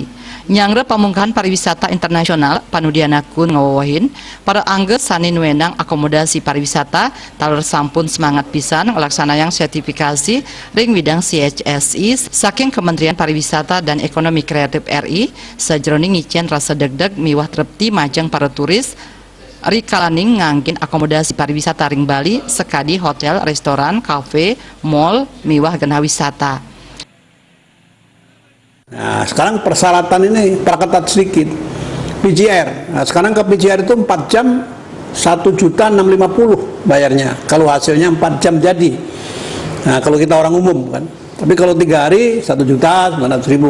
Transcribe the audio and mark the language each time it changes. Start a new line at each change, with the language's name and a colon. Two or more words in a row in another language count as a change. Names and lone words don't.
Balinese: Nyangre pamungkahan pariwisata internasional Panudianakun ngawawahin para angge sani nuenang akomodasi pariwisata taler sampun semangat pisan ngelaksanayang sertifikasi ring bidang CHSI saking Kementerian Pariwisata dan Ekonomi Kreatif RI sajroning ngicen rasa deg-deg miwah trepti majang para turis rikalaning ngangkin akomodasi pariwisata ring Bali sekadi hotel, restoran, kafe, mall, miwah genah wisata.
Indonesian: Nah, sekarang persyaratan ini perketat sedikit. PCR. Nah, sekarang ke PCR itu 4 jam 1.650.000 bayarnya. Kalau hasilnya 4 jam jadi. Nah, kalau kita orang umum kan. Tapi kalau 3 hari 1.900.000.